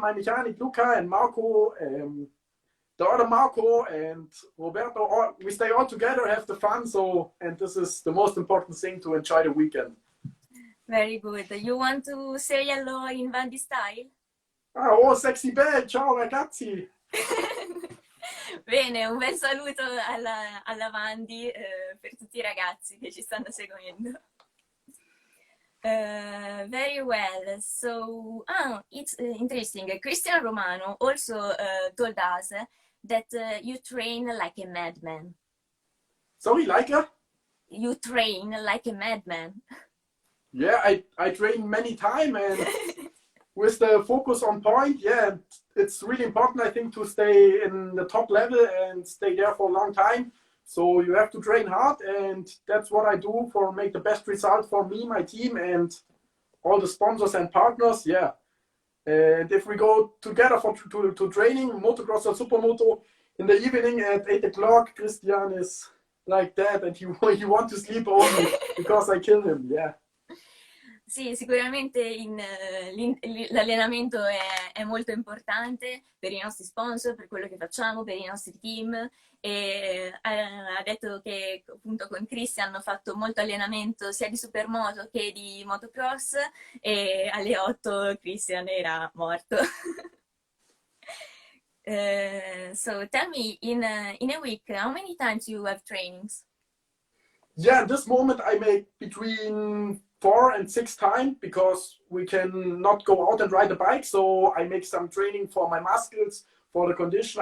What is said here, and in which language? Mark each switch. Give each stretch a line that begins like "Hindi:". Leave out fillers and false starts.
English: My mechanic Luca and Marco, the other Marco and Roberto, we stay all together, have the fun. So, and this is the most important thing to enjoy the weekend. Very good. You want to say hello in Vandy style?
Italian: Ah, oh, sexy belle, ciao ragazzi. Bene, un bel saluto alla Vandy per tutti i ragazzi che ci stanno seguendo.
English: Very well. So, it's interesting. Christian Romano also told us that you train like a madman. Sorry, like her? You train like a madman. Yeah, I train many times and with the focus on point, yeah, it's really important, I think, to stay in the top level and stay there for a long time. So you have to train hard, and that's what I do for make the best result for me, my team, and all the sponsors and partners. Yeah, and if we go together to training, motocross or supermoto in the evening at 8 o'clock, Christian is like that, and he want to sleep only because I kill him. Yeah.
Italian: Sì, sicuramente l'allenamento è molto importante per i nostri sponsor, per quello che facciamo, per i nostri team e ha detto che appunto con Christian hanno fatto molto allenamento sia di supermoto che di motocross e alle 8 Christian era morto.
English: So tell me, in a week, how many times you have trainings? Yeah, at this moment I make between 4 and 6 times because we can not go out and ride a bike. So I make some training for my muscles, for the condition.